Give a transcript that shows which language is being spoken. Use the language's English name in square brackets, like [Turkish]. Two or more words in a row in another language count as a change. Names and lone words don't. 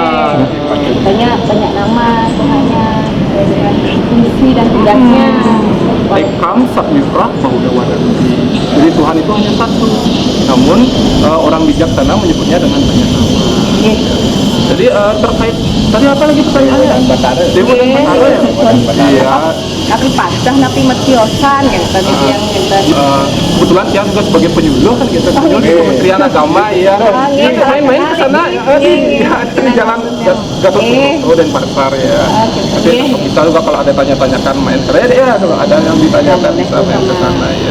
[Indonesian] banyak nama Tuhannya dengan fungsi dan tugasnya. [Sanskrit] Ekam Satmifrah Bahudawa Danti. [Indonesian] Jadi Tuhan itu hanya satu. Namun orang bijaksana menyebutnya dengan banyak nama. Jadi terkait tadi apa lagi pertanyaannya? Dan Batara. Dewa dan Batara ya? Iya. Tapi [Balinese] pacah napi metiosan [Indonesian] kan tadi yang kita Kebetulan dia juga sebagai penyuluh kan gitu. Penyuluh di Kementerian Agama ya. Nanti main-main ke sana di jalan Gatot Subroto dan Pasar ya. Nanti bisa juga kalau ada tanya-tanyakan main ke ya kalau ada yang ditanyakan bisa main ke sana ya.